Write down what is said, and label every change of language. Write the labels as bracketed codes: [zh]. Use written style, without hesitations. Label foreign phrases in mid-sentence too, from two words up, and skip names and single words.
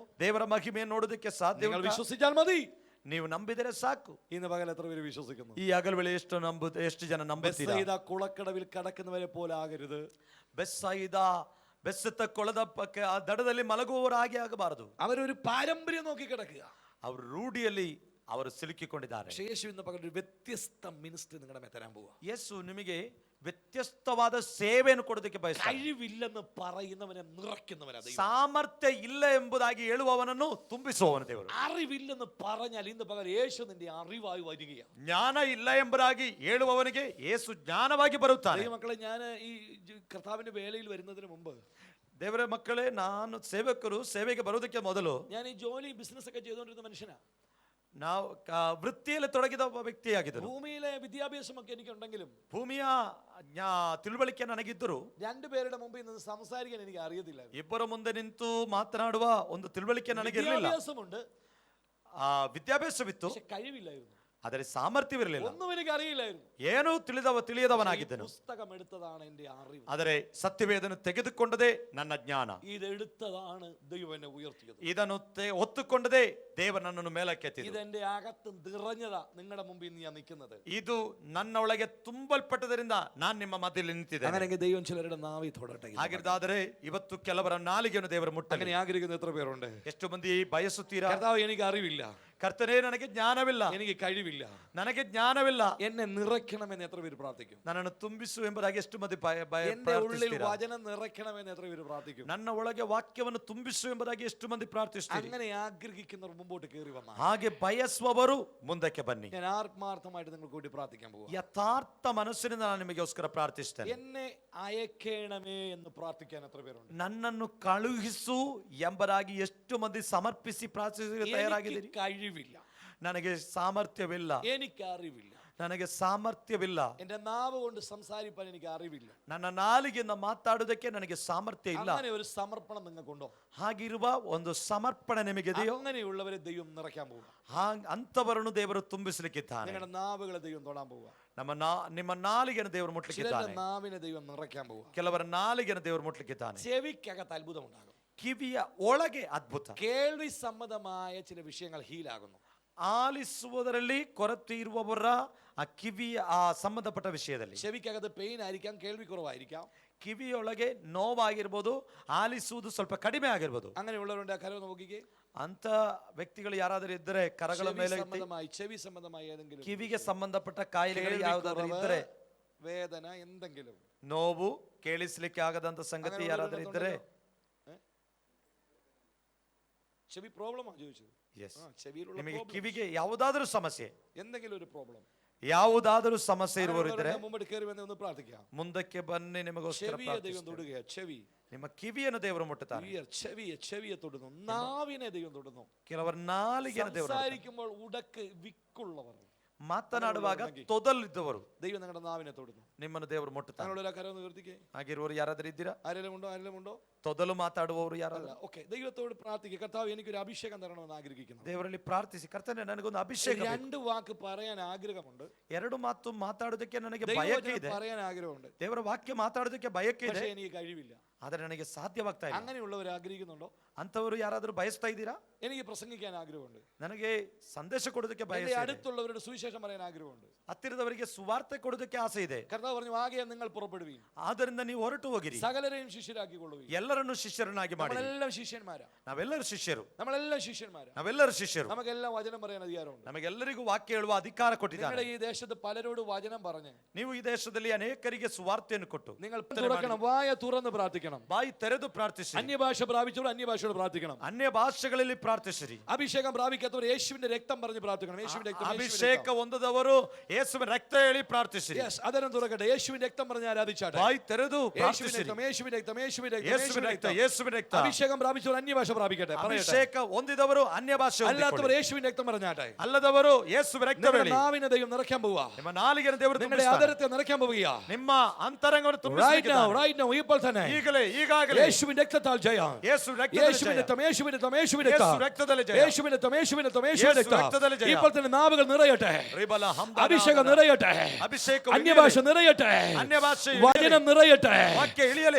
[kn] ದೇವರ ಮಹಿಮೆಯನ್ನು ನೋಡೋದಕ್ಕೆ ಸಾಧ್ಯ [ml] നിങ്ങൾ വിശ്വസിച്ചാൽ മതി. [kn] ನೀವು ನಂಬಿದರೆ ಸಾಕು. [ml] ഇന്ന് പകൽ എത്ര പേര് വിശ്വസിക്കുന്നു? [kn] ಈ ಹಗಲು ವೇಳೆ ಎಷ್ಟು ಜನ ನಂಬುತ್ತೀರಾ? [ml] ബെത്സയിദ കുളക്കടവിൽ കടക്കുന്നവരെ പോലെ ആകരുത്. [kn] ಬೆಸ್ಸತ್ತ ಕೊಳದ ಆ ದಡದಲ್ಲಿ ಮಲಗುವವರಾಗಿ ಆಗಬಾರದು. [ml] അവരൊരു പാരമ്പര്യം നോക്കി കിടക്കുക. [kn] ಅವರು ರೂಢಿಯಲ್ಲಿ ಅವರು ಸಿಲುಕಿಕೊಂಡಿದ್ದಾರೆ. [ml] പക്ഷേ യേശു ഇന്ന് പകൽ ഒരു വ്യത്യസ്ത മിനിസ്ട്രി നിങ്ങളുടെ മേൽ തരാൻ പോവുക. [kn] ಯೇಸು ನಿಮಗೆ ವ್ಯತ್ಯಸ್ತವಾದ ಸೇವೆಯನ್ನು ಕೊಡೋದಕ್ಕೆ ಬಯಸ್ತಾನೆ. [ml] കഴിവില്ലെന്ന് പറയുന്നവനെ നിറയ്ക്കുന്നവനാ ദൈവം. [kn] ಸಾಮರ್ಥ್ಯ ಇಲ್ಲ ಎಂಬುದಾಗಿ ಹೇಳುವವನನ್ನು ತುಂಬಿಸುವವನು ದೇವರು. [ml] അറിവില്ലെന്ന് പറഞ്ഞാൽ ഇന്ന് പകൽ യേശു നിന്റെ അറിവായി വരികയാണ്. [kn] ಜ್ಞಾನ ಇಲ್ಲ ಎಂಬುದಾಗಿ ಹೇಳುವವನಿಗೆ ಯೇಸು ಜ್ಞಾನವಾಗಿ ಬರುತ್ತಾನೆ. [ml] ദൈവമക്കളെ, ഞാൻ ഈ കർത്താവിന്റെ വേലയിൽ വരുന്നതിന് മുമ്പ്, [kn] ದೇವರ ಮಕ್ಕಳೇ, ನಾನು ಸೇವೆಗೆ ಬರೋದಕ್ಕೆ ಮೊದಲು [ml] ഞാൻ ഈ ജോലി ബിസിനസ് ഒക്കെ ചെയ്തുകൊണ്ടിരുന്ന മനുഷ്യനാ. [kn] ನಾವು ವೃತ್ತಿಯಲ್ಲಿ ತೊಡಗಿದ ಒಬ್ಬ ವ್ಯಕ್ತಿಯಾಗಿದ್ದರು. [ml] ഭൂമിയിലെ വിദ്യാഭ്യാസമൊക്കെ എനിക്കുണ്ടെങ്കിലും [kn] ಭೂಮಿಯ ತಿಳುವಳಿಕೆ ನನಗಿದ್ದರು. [ml] രണ്ടുപേരുടെ മുമ്പിൽ നിന്ന് സംസാരിക്കാൻ എനിക്ക് അറിയത്തില്ല. [kn] ಇಬ್ಬರ ಮುಂದೆ ನಿಂತು ಮಾತನಾಡುವ ಒಂದು ತಿಳುವಳಿಕೆ ನನಗಿರಲಿಲ್ಲ. [ml] വിദ്യാഭ്യാസമുണ്ട്, [kn] ವಿದ್ಯಾಭ್ಯಾಸವಿತ್ತು, [ml] പക്ഷെ കഴിവില്ലായിരുന്നു. [kn] ಆದರೆ ಸಾಮರ್ಥ್ಯವಿರಲಿಲ್ಲ. [ml] ഒന്നും എനിക്ക് അറിയില്ലായിരുന്നു. [kn] ಏನೂ ತಿಳಿಯದವನಾಗಿದ್ದನು. [ml] പുസ്തകം എടുത്തതാണ് എന്റെ അറിവ്. [kn] ಆದರೆ ಸತ್ಯವೇದನು ತೆಗೆದುಕೊಂಡದೇ ನನ್ನ ಜ್ಞಾನ. [ml] ഇതെടുത്തതാണ് ദൈവം എന്നെ ഉയർത്തിയത്. [kn] ಇದನ್ನು ಹೊತ್ತುಕೊಂಡದೇ ದೇವ ನನ್ನನ್ನು ಮೇಲಕ್ಕೆತ್ತಿದ. [ml] ഇതെന്റെ അകത്ത് നിറഞ്ഞതാ നിങ്ങളുടെ മുമ്പിൽ ഞാൻ നിൽക്കുന്നത്. [kn] ಇದು ನನ್ನ ಒಳಗೆ ತುಂಬಲ್ಪಟ್ಟದರಿಂದ ನಾನು ನಿಮ್ಮ ಮಧ್ಯದಲ್ಲಿ ನಿಂತಿದ್ದೇನೆ. [ml] അങ്ങനെയെങ്കിൽ ദൈവം ചിലരുടെ നാവി തൊടട്ടെ. [kn] ಹಾಗಿದ್ದಾದರೆ ಇವತ್ತು ಕೆಲವರ ನಾಲಿಗೆಯನ್ನು ದೇವರು ಮುಟ್ಟಲಿ. [ml] അങ്ങനെ ആഗ്രഹിക്കുന്ന എത്ര പേരുണ്ട്? [kn] ಎಷ್ಟು ಮಂದಿ ಬಯಸುತ್ತೀರಾ? [ml] കർത്താവ് എനിക്ക് അറിവില്ല, [kn] ಕರ್ತನೇ ನನಗೆ ಜ್ಞಾನವಿಲ್ಲ, [ml] എനിക്ക് കഴിവില്ല, [kn] ನನಗೆ ಜ್ಞಾನವಿಲ್ಲ, [ml] എന്നെ നിറയ്ക്കണമെന്ന് എത്ര പേര് പ്രാർത്ഥിക്കും? [kn] ನನ್ನನ್ನು ತುಂಬಿಸು ಎಂಬುದಾಗಿ ಎಷ್ಟು ಮಂದಿ [ml] എന്റെ ഉള്ളിൽ വചനം നിറയ്ക്കണമെന്ന് എത്ര പേര് പ്രാർത്ഥിക്കും? [kn] ನನ್ನ ಒಳಗೆ ವಾಕ್ಯವನ್ನು ತುಂಬಿಸು ಎಂಬುದಾಗಿ ಎಷ್ಟು ಮಂದಿ ಪ್ರಾರ್ಥಿಸ್ತೀರಿ? [ml] അങ്ങനെ ആഗ്രഹിക്കുന്നവർ മുമ്പോട്ട് കയറി വന്നാൽ, [kn] ಹಾಗೆ ಬಯಸುವವರು ಮುಂದಕ್ಕೆ ಬನ್ನಿ. [ml] ഞാൻ ആത്മാർത്ഥമായിട്ട് നിങ്ങൾക്ക് വേണ്ടി പ്രാർത്ഥിക്കാൻ പോകും. [kn] ಯಥಾರ್ಥ ಮನಸ್ಸಿನಿಂದ ನಾನು ನಿಮಗೋಸ್ಕರ ಪ್ರಾರ್ಥಿಸ್ತೇನೆ. [ml] എന്നെ അയക്കണമേ എന്ന് പ്രാർത്ഥിക്കാൻ എത്ര പേരുണ്ട്? [kn] ನನ್ನನ್ನು ಕಳುಹಿಸು ಎಂಬುದಾಗಿ ಎಷ್ಟು ಮಂದಿ ಸಮರ್ಪಿಸಿ ಪ್ರಾರ್ಥಿಸಲು ತಯಾರಾಗಿದ್ದೀರಿ? [ml] കഴിവില്ല, [kn] ನನಗೆ ಸಾಮರ್ಥ್ಯವಿಲ್ಲ, [ml] എനിക്ക് അറിവില്ല, [kn] ನನಗೆ ಸಾಮರ್ಥ್ಯವಿಲ್ಲ, [ml] എന്റെ നാവ് കൊണ്ട് സംസാരിക്കാൻ എനിക്ക് അറിവില്ല, [kn] ನನ್ನ ನಾಲಿಗೆಯಿಂದ ಮಾತಾಡುವುದಕ್ಕೆ ನನಗೆ ಸಾಮರ್ಥ್ಯ ಇಲ್ಲ. [ml] അങ്ങനെ ഒരു സമർപ്പണം നിങ്ങൾക്കുണ്ടോ? [kn] ಹಾಗಿರುವ ಒಂದು ಸಮರ್ಪಣೆ ನಿಮಗಿದೆಯೋ? [ml] അങ്ങനെയുള്ളവരെ ദൈവം നിറയ്ക്കാൻ പോകുക. [kn] ಅಂತವರನ್ನು ದೇವರು ತುಂಬಿಸಲಿಕ್ಕಿದ್ದಾನೆ. [ml] നിങ്ങളുടെ നാവുകളെ ദൈവം തൊടാൻ പോവുക. [kn] ನಿಮ್ಮ ನಾಲಿಗೆಯನ್ನು ದೇವರು ಮುಟ್ಲಿಕ್ಕಿದ್ದಾನೆ. [ml] നാവിനെ ദൈവം നിറയ്ക്കാൻ പോവുക. [kn] ಕೆಲವರ ನಾಲಿಗೆಯನ್ನು ದೇವರು ಮುಟ್ಲಿಕ್ಕಿದ್ದಾನೆ. [ml] ചെവിക്കകത്ത് അത്ഭുതം ഉണ്ടാകും. [kn] ಕಿವಿಯ ಒಳಗೆ ಅದ್ಭುತ. [ml] കേൾവി സംബന്ധമായ ചില വിഷയങ്ങൾ ഹീലാകുന്നു. [kn] ಆಲಿಸುವುದರಲ್ಲಿ ಕೊರತೆ ಇರುವವರ ಆ ಕಿವಿಯ ಆ ಸಂಬಂಧಪಟ್ಟ ವಿಷಯದಲ್ಲಿ, [ml] ചെവിക്കകത്ത് പെയിൻ ആയിരിക്കാം, കേൾവി കുറവായിരിക്കാം, [kn] ಕಿವಿಯೊಳಗೆ ನೋವಾಗಿರ್ಬೋದು, ಆಲಿಸುವುದು ಸ್ವಲ್ಪ ಕಡಿಮೆ ಆಗಿರ್ಬೋದು. [ml] അങ്ങനെയുള്ളവരുണ്ട്. ആ കരം നോക്കിക്കേ. [kn] ಅಂತ ವ್ಯಕ್ತಿಗಳು ಯಾರಾದರೂ ಇದ್ದರೆ ಕರಗಳ ಮೇಲೆ [ml] ചെവി സംബന്ധമായ ഏതെങ്കിലും [kn] ಕಿವಿಗೆ ಸಂಬಂಧಪಟ್ಟ ಕಾಯಿಲೆಗಳು ಯಾವುದಾದ್ರೂ ಇದ್ದರೆ, [ml] വേദന എന്തെങ്കിലും, [kn] ನೋವು, ಕೇಳಿಸ್ಲಿಕ್ಕೆ ಆಗದಂತ ಸಂಗತಿ ಯಾರಾದರೂ ಇದ್ದರೆ, [ml] ചെവി പ്രോബ്ലം ചോദിച്ചത്. [kn] ನಿಮಗೆ ಕಿವಿಗೆ ಯಾವುದಾದ್ರೂ ಸಮಸ್ಯೆ, [ml] എന്തെങ്കിലും ഒരു പ്രോബ്ലം, [kn] ಯಾವುದಾದರೂ ಸಮಸ್ಯೆ ಇರುವವರಿದ್ದರೆ ಮುಂದಕ್ಕೆ ಬನ್ನಿ, ನಿಮಗೋಸ್ಕರ ಪ್ರಾರ್ಥಿಸುತ್ತೇವೆ. [ml] ചെവി, [kn] ನಿಮ್ಮ ಕಿವಿಯನ್ನು ದೇವರು ಮುಟ್ಟುತ್ತಾರೆ. [ml] ചെവിയെ തൊടുന്നു, നാവിനെ ദൈവം തൊടുന്നു. [kn] ಕೆಲವರು ನಾಲಿಗೆಯನ್ನು ದೇವರು [ml] സംസാരിക്കുമ്പോൾ ഉടക്ക് വിക്കുള്ളവർ, [kn] ಮಾತನಾಡುವಾಗ ತೊದಲಿದ್ದವರು [ml] ദൈവം നിങ്ങളുടെ നാവിനെ തൊടുന്നു. [kn] ನಿಮ್ಮನ್ನು ದೇವರು ಮುಟ್ಟುತ್ತಾರೆ. ಹಾಗಿರುವವರು ಯಾರಾದರೂ ಇದ್ದೀರಾ? [ml] ആരെങ്കിലും ഉണ്ടോ? [kn] ತೊದಲು ಮಾತಾಡುವವರು ಯಾರಾದರೂ? ಓಕೆ, [ml] ദൈവത്തോട് പ്രാർത്ഥിക്കുക. കർത്താവ് എനിക്കൊരു അഭിഷേകം തരണമെന്ന് ആഗ്രഹിക്കുന്നു. [kn] ದೇವರಲ್ಲಿ ಪ್ರಾರ್ಥಿಸಿ, ಕರ್ತನೇ ನನಗೊಂದು ಅಭಿಷೇಕ. [ml] രണ്ട് വാക്ക് പറയാൻ ആഗ്രഹമുണ്ട്. [kn] ಎರಡು ಮಾತು ಮಾತಾಡೋದಕ್ಕೆ ನನಗೆ ಬಯಕೆ ಇದೆ. [ml] പറയാൻ ആഗ്രഹമുണ്ട്. [kn] ದೇವರ ವಾಕ್ಯ ಮಾತಾಡೋದಕ್ಕೆ ಬಯಕೆ ಇದೆ, [ml] പക്ഷേ എനിക്ക് കഴിവില്ല. [kn] ಆದರೆ ನನಗೆ ಸಾಧ್ಯವಾಗ್ತಾ ಇಲ್ಲ. [ml] അങ്ങനെയുള്ളവർ ആഗ്രഹിക്കുന്നുണ്ടോ? [kn] ಅಂತವರು ಯಾರಾದರೂ ಬಯಸ್ತಾ ಇದ್ದೀರಾ? [ml] എനിക്ക് പ്രസംഗിക്കാൻ ആഗ്രഹമുണ്ട്. [kn] ನನಗೆ ಸಂದೇಶ ಕೊಡೋದಕ್ಕೆ ಬಯಕೆ ಇದೆ. [ml] അടുത്തുള്ളവരുടെ സുവിശേഷം പറയാൻ ആഗ്രഹമുണ്ട്. [kn] ಹತ್ತಿರದವರಿಗೆ ಸುವಾರ್ತೆ ಕೊಡೋದಕ್ಕೆ ಆಸೆ ಇದೆ. [ml] കർത്താവ് പറഞ്ഞു, ആകെ നിങ്ങൾ പുറപ്പെടുവീൻ, [kn] ಆದ್ದರಿಂದ ನೀವು ಹೊರಟು ಹೋಗಿರಿ, [ml] സകലരെയും ശിഷ്യരാക്കിക്കൊള്ളുവീൻ. [kn] ಎಲ್ಲರನ್ನು ಶಿಷ್ಯರನ್ನಾಗಿ ಮಾಡಿ. [ml] നമ്മളെല്ലാം ശിഷ്യന്മാരാ, [kn] ನಾವೆಲ್ಲರೂ ಶಿಷ್ಯರು, [ml] നമ്മളെല്ലാം ശിഷ്യന്മാരാ, [kn] ನಾವೆಲ್ಲರೂ ಶಿಷ್ಯರು. [ml] നമുക്കെല്ലാം വചനം പറയാൻ അധികാരമുണ്ട്. [kn] ನಮಗೆಲ್ಲರಿಗೂ ವಾಕ್ಯ ಹೇಳುವ ಅಧಿಕಾರ ಕೊಟ್ಟಿದ್ದಾರೆ. [ml] നിങ്ങളുടെ ഈ ദേശത്ത് പലരോട് വചനം പറഞ്ഞ്, [kn] ನೀವು ಈ ದೇಶದಲ್ಲಿ ಅನೇಕರಿಗೆ ಸುವಾರ್ತೆಯನ್ನು ಕೊಟ್ಟು, [ml] നിങ്ങൾ തുറക്കണം, വായ തുറന്ന് പ്രാർത്ഥിക്കണം, [kn] ಬಾಯಿ ತೆರೆದು ಪ್ರಾರ್ಥಿಸಿ. [ml] അന്യഭാഷ പ്രാപിച്ചവർ അന്യഭാഷയോട് പ്രാർത്ഥിക്കണം, [kn] ಅನ್ಯ ಭಾಷೆಗಳಲ್ಲಿ ಪ್ರಾರ್ಥಿಸಿರಿ. [ml] അഭിഷേകം പ്രാപിക്കാത്തവർ യേശുവിന്റെ രക്തം പറഞ്ഞ് പ്രാർത്ഥിക്കണം. യേശുവിന്റെ രക്തം, [kn] ಅಭಿಷೇಕ ಹೊಂದದವರು ಯೇಸುವಿನ ರಕ್ತ ಹೇಳಿ ಪ್ರಾರ್ಥಿಸಿರಿ. [ml] ಅದನ್ನು തുറക്കട്ടെ. യേശുവിന്റെ രക്തം പറഞ്ഞ് ആരാധിച്ചാട്ടെ. [kn] ಬಾಯಿ ತೆರೆದು ಪ್ರಾರ್ಥಿಸಿರಿ. [ml] യേശുവിന്റെ രക്തം, യേശുവിന്റെ രക്തം, [kn] ಯೇಸುವಿನ ರಕ್ತ, ಯೇಸುವಿನ ರಕ್ತ. [ml] അഭിഷേകം പ്രാപിച്ചവർ അന്യഭാഷ പ്രാപിക്കട്ടെ. [kn] ಅಭಿಷೇಕ ಹೊಂದಿದವರು ಅನ್ಯ ಭಾಷೆ, [ml] അല്ലാത്തവർ യേശുവിന്റെ രക്തം പറഞ്ഞാട്ടെ. [kn] ಅಲ್ಲದವರು ಯೇಸುವಿನ ರಕ್ತ ಹೇಳಿ. [ml] നാവിനെ ദൈവം നിറയ്ക്കാൻ പോവുക. [kn] ನಿಮ್ಮ ನಾಲಿಗೆನ ದೇವರು [ml] നിങ്ങളുടെ ആദരത്തെ നിറയ്ക്കാൻ പോവുക. [kn] ನಿಮ್ಮ ಅಂತರಂಗವನ್ನು ತುಂಬಿಸಲಿಕ್ಕಿದ್ದಾನೆ. [en] right now [ml] ഇപ്പോൾ തന്നെ [kn] ಈಗಲೇ [ml] യേശുവിന്റെ രക്തത്താൽ ജയം. യേശുവിന്റെ രക്തದಲ್ಲಿ യേശുവിന്റെ രക്തം, യേശുവിന്റെ രക്തം, യേശുവിന്റെ രക്തം, രക്തದಲ್ಲಿ ജയം. യേശുവിന്റെ രക്തം, യേശുവിന്റെ രക്തം, യേശുവിന്റെ രക്തದಲ್ಲಿ രക്തം. ജയം. ഇപ്പോൾ തന്നെ നാവുകൾ നിറയട്ടെ, അഭിഷേകം നിറയട്ടെ, അഭിഷേകം അന്യഭാഷ നിറയട്ടെ, അന്യഭാഷ വചനം നിറയട്ടെ, വാക്യ ഇളിയലേ,